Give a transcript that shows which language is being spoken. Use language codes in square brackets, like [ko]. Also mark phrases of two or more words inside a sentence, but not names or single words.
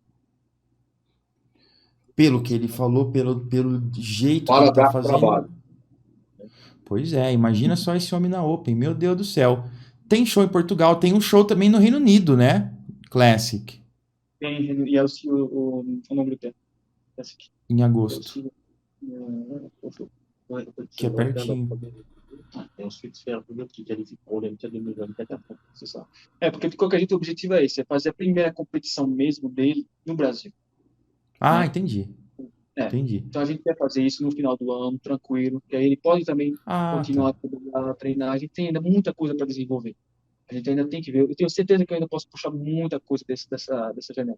[pt] Pelo que ele falou, pelo jeito que Para ele tá dar fazendo. trabalho. Pois é, imagina só esse homem na Open, meu Deus do céu. Tem show em Portugal, tem um show também no Reino Unido, né? Classic, E é o nome do tempo. Esse aqui. em agosto, [fr] Ouais, en fait, [pt] que é [fr] on regarde en [pt] pertinho. [fr] premier et ensuite faire une autre qui qualifie pour l'Olympia 2024 après. C'est ça. [pt] Porque de qualquer jeito o objetivo é esse, é fazer a primeira competição mesmo dele no Brasil. Ah, Né? entendi. É. Entendi. Então a gente quer fazer isso no final do ano, tranquilo, que aí ele pode também Ah, continuar tá. a treinar. A gente tem ainda muita coisa para desenvolver. A gente ainda tem que ver. Eu tenho certeza que eu ainda posso puxar muita coisa dessa janela.